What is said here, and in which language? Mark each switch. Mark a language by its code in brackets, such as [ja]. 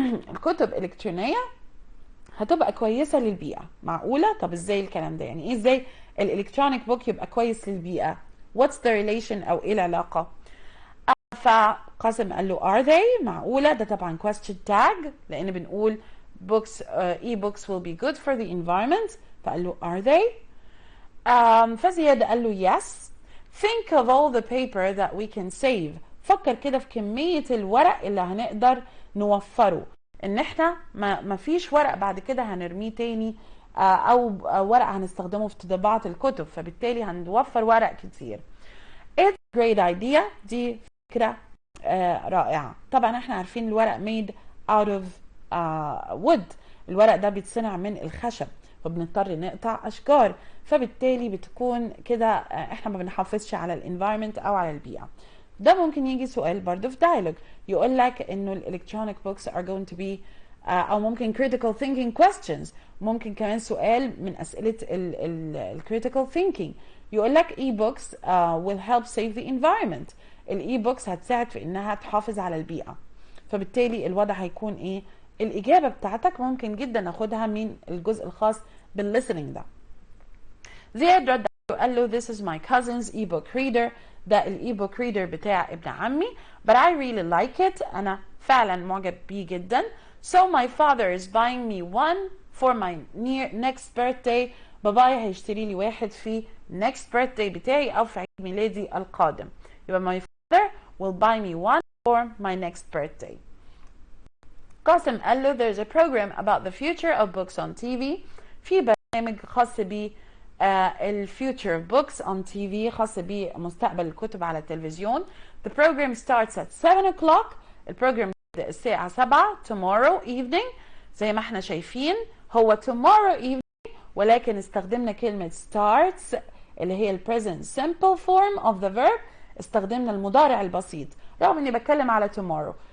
[ar] الكتب الإلكترونية هتبقى كويسة للبيئة. معقولة؟ طب ازاي الكلام ده؟ يعني ايه ازاي الإلكترونيك بوك يبقى كويس للبيئة؟ [en] What's the relation [ar] أو ايه العلاقة؟ فقاسم قال له [en] are they؟ [ar] معقولة؟ ده طبعا [en] question tag [ar] لأن بنقول [en] books e-books will be good for the environment. [ar] فقال له [en] are they؟ [ar] فزياد قال له [en] yes. think of all the paper that we can save. [ar] فكر كده في كمية الورق اللي هنقدر نوفره، ان احنا ما فيش ورق بعد كده هنرميه تاني او ورق هنستخدمه في طباعة الكتب، فبالتالي هنوفر ورق كتير. [en] It's a great idea. [ar] دي فكرة رائعة. طبعا احنا عارفين الورق [en] made out of wood. [ar] الورق ده بيتصنع من الخشب فبنضطر نقطع اشجار، فبالتالي بتكون كده احنا ما بنحافظش على الانفايرمنت او على البيئة. ده ممكن يجي سؤال برضه في دايلوج يقول لك انه الالكترونيك بوكس [en] are going to be [ar] او ممكن [en] critical thinking questions. [ar] ممكن كمان سؤال من اسئله ال critical thinking يقول لك [en] e-books will help save the environment. [ar] الاي بوكس هتساعد في انها تحافظ على البيئه، فبالتالي الوضع هيكون ايه؟ الاجابه بتاعتك ممكن جدا ناخدها من الجزء الخاص بالlistening ده. زياد رد قال له [en] this is my cousin's e-book reader. [ar] ده الاي-book reader بتاع ابن عمي. [en] but I really like it. [ar] انا فعلا معجب بيه جدا. [en] so my father is buying me one for my next birthday. [ar] بابايا هيشتري لي واحد في [en] next birthday [ar] بتاعي او في عيد ميلادي القادم. يبقى [en] my father will buy me one for my next birthday. [ar] قاسم قال له [en] there's a program about the future of books on TV. [ar] في برنامج خاص ب الفيوتشر اوف بوكس اون تي في، خاص بمستقبل الكتب على التلفزيون. [en] The program starts at 7 o'clock. [ar] البروجرام بيبدأ الساعة 7 [en] tomorrow evening. [ar] زي ما احنا شايفين هو tomorrow evening، ولكن استخدمنا كلمة starts اللي هي ال present simple form of the verb. استخدمنا المضارع البسيط رغم اني بتكلم على tomorrow.